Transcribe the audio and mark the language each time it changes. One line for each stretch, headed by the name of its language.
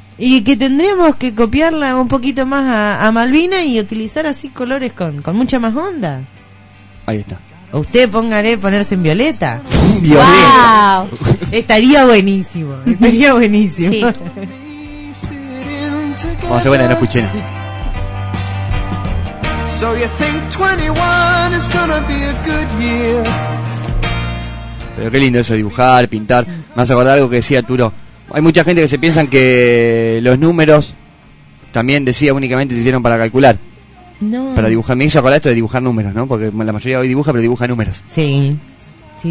Spanish: Y que tendríamos que copiarla un poquito más a Malvina y utilizar así colores con mucha más onda. Ahí está. O usted ponerse en violeta. ¡Violeta! ¡Wow! Estaría buenísimo. Sí. Vamos a hacer buena, no escuché nada.
English: So you think 21 is gonna be a good year.
Spanish: Pero qué lindo eso, dibujar, pintar. Me vas a acordar algo que decía Turo. Hay mucha gente que se piensan que los números, también decía, únicamente se hicieron para calcular. No. Para dibujar. Me hizo acordar esto de dibujar números, ¿no? Porque la mayoría hoy dibuja, pero dibuja números. Sí. Sí,